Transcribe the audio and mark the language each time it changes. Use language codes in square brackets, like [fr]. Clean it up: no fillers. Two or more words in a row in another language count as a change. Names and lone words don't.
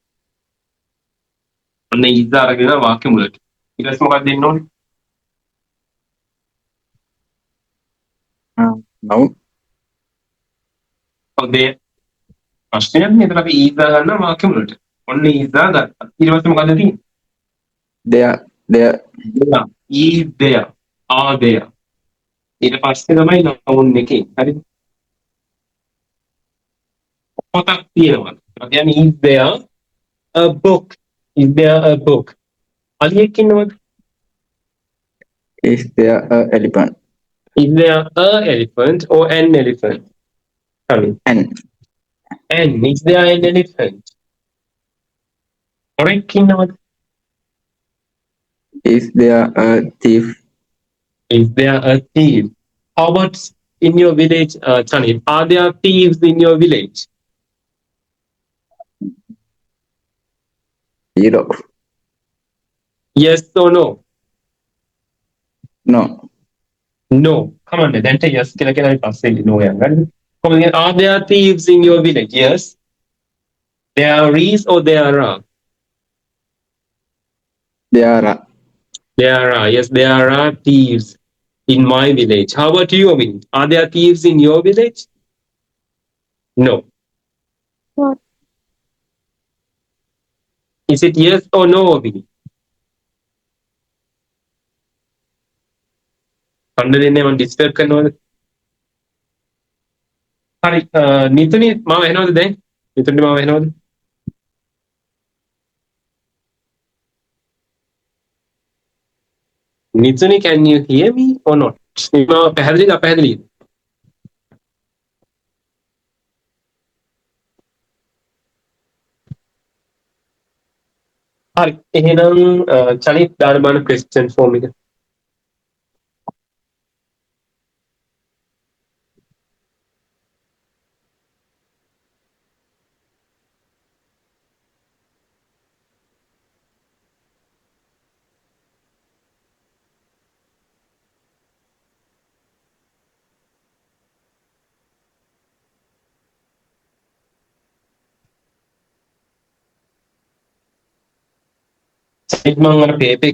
[si] ඔන්න ඊසා අරගෙන වාක්‍ය මුලට. ඊට පස්සේ මොකක්ද දෙන්න ඕනේ? noun ඔව් දෙය. ප්‍රශ්නයක් නේද අපි ඊසා ගන්නවා වාක්‍ය මුලට. ඔන්න ඊසා ගත්තා. ඊට පස්සේ මොකක්ද තියෙන්නේ? there [en] there is there are there [si] ඊට පස්සේ තමයි noun එකේ හරිද පොතක් තියෙනවා ඒ කියන්නේ [en] is there a book [si] අලියෙක් ඉන්නවද [en] is there a elephant is there a elephant or an elephant and is there an elephant [si] හොරෙක් ඉන්නවද [en] is there a thief is there a thief how about in your village Chanit are there thieves in your village zero yes or no no. No. Come on, then yes [si] කියලා කියලා අපි පස්සේ no යන්න. හරිද? කොහොමද? [en] Are there thieves in your village? Yes. There is or there are? There are. There are. Yes, there are thieves in my village. How about you, Omin? Are there thieves in your village? No. No. Is it yes or no, Omin? [si] කණ්ඩ දෙන්නේ මම ඩිස්ටර්බ් කරනවද? හරි නිතුනි මාව එනවද දැන්? [en] නිතුනි [si] මාව එනවද? [en] නිතුනි can you hear me or not? [si] මාව පැහැදිලිද අපැහැදිලිද? හරි එහෙනම් චනිත් දාන බාන [en] question form [si] එක. මම අර පේපර්